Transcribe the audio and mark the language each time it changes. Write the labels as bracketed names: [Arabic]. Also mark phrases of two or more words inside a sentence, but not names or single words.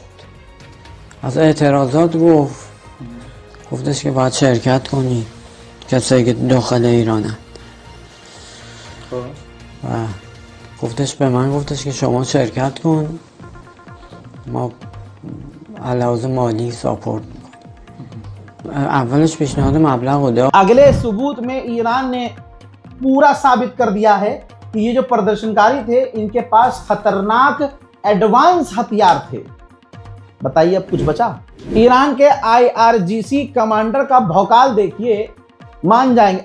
[Persian] از اعتراضات گفتش که باید شرکت کنی کسایی که داخل ایرانن. و گفتش به من، گفتش که شما شرکت کن، ما علاوه مالی ساپورت میکنیم. اولش پیشنهاد مبلغ رو داد. [Hindi] अगले सबूत में ईरान ने पूरा साबित कर दिया है कि ये जो प्रदर्शनकारी थे, इनके पास खतरनाक एडवांस हथियार थे। बताइए अब कुछ बचा? ईरान के IRGC कमांडर का भौकाल देखिए, मान जाएंगे।